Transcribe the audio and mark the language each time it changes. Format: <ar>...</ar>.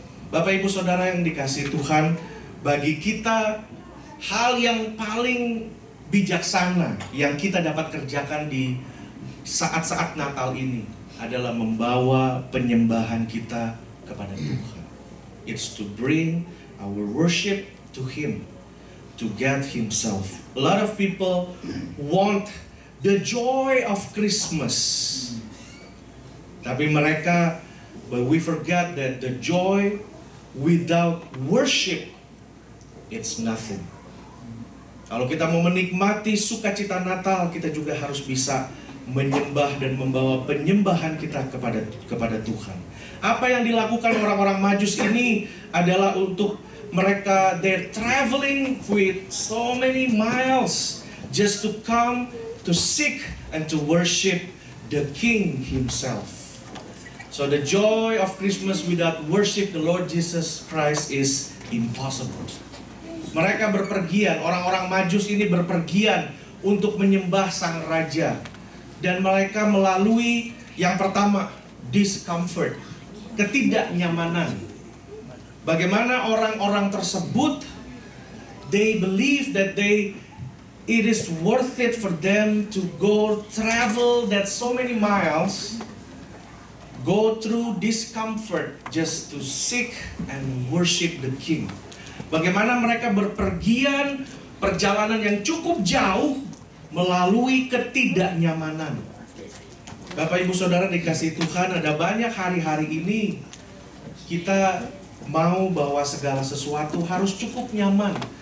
<id>Bapak Ibu Saudara yang dikasihi Tuhan, bagi kita hal yang paling bijaksana yang kita dapat kerjakan di saat-saat Natal ini adalah membawa penyembahan kita kepada Tuhan.</id> <en>It's to bring our worship to Him, to God Himself. A lot of people want the joy of Christmas, tapi but we forgot that the joy without worship, it's nothing.</en> <id>Kalau kita mau menikmati sukacita Natal, kita juga harus bisa menyembah dan membawa penyembahan kita kepada Tuhan. Apa yang dilakukan orang-orang Majus ini adalah untuk mereka,</id> <en>they're traveling with so many miles just to come to seek and to worship the King Himself. So the joy of Christmas without worship the Lord Jesus Christ is impossible.</en> <id>Mereka berpergian, orang-orang Majus ini berpergian untuk menyembah Sang Raja. Dan mereka melalui yang pertama, discomfort, ketidaknyamanan. Bagaimana orang-orang tersebut,</id> <en>they believe that it is worth it for them to travel that so many miles, go through discomfort just to seek and worship the King.</en> <id>Bagaimana mereka berpergian perjalanan yang cukup jauh melalui ketidaknyamanan. Bapak Ibu Saudara dikasihi Tuhan, ada banyak hari-hari ini kita mau bahwa segala sesuatu harus cukup nyaman.</id>